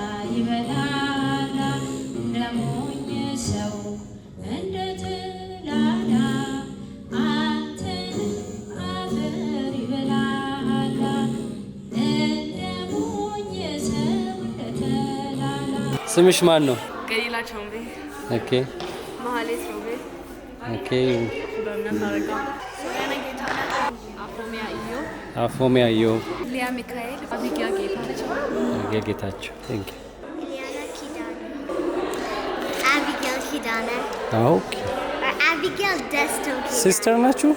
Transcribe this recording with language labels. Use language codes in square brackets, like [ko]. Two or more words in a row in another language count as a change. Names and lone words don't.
[am] ይበላል እንደሞኝ ሰው እንደ ጥላላ አንተን አፈር ይበላል እንደሞኝ ሰው እንደ ጥላላ። ስምሽ ማን ነው? ገሊላ ቾምቤ። ኦኬ መሀሌት ቾምቤ። ኦኬ በእምነት አረጋ። ሶሪያና ጌታነት። አፎሚያ ኢዮ። አፎሚያ ኢዮ። ሊያ ሚካኤል። አቢጊያ ጌታቸው። [en] ጌታቸው thank you። Eliana Kidana. Abigail Kidana. [am] ኦኬ [en] Or Abigail Desto Kidana. [am] ሲስተር ናችሁ?